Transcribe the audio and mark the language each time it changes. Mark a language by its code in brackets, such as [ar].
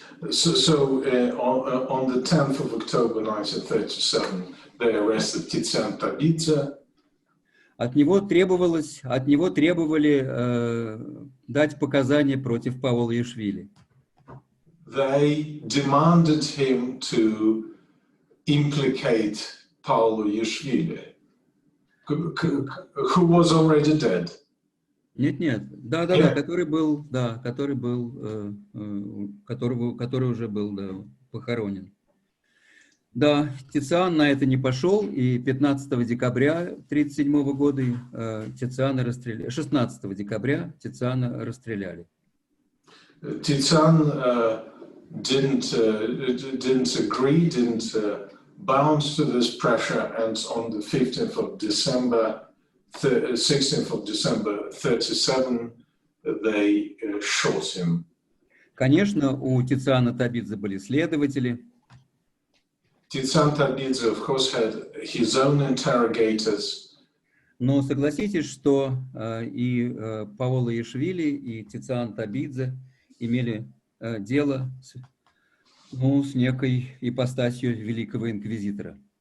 [en] So on the 10th of October 1937, they arrested Tizian Tabidze. [ru] От него требовали дать показания против Паола Ишвили. [en] They demanded him to implicate Paolo Ишвили, who was already dead. [ru] Нет, который уже был похоронен. Да, Тициан на это не пошел, и 15 декабря 1937 года Тициана расстреляли. 16 декабря Тициана расстреляли. [en] Tizian didn't agree, didn't bound to this pressure, and on the 15th of December, 16th of December 37, they shot him. [ru] Конечно, у Тициана Табидзе были следователи. [en] Tizian Tabidze, of course, had his own interrogators. [ru] Но согласитесь, что и Паоло Ишвили, и Тициан Табидзе имели дело с некой ипостасью великого инквизитора.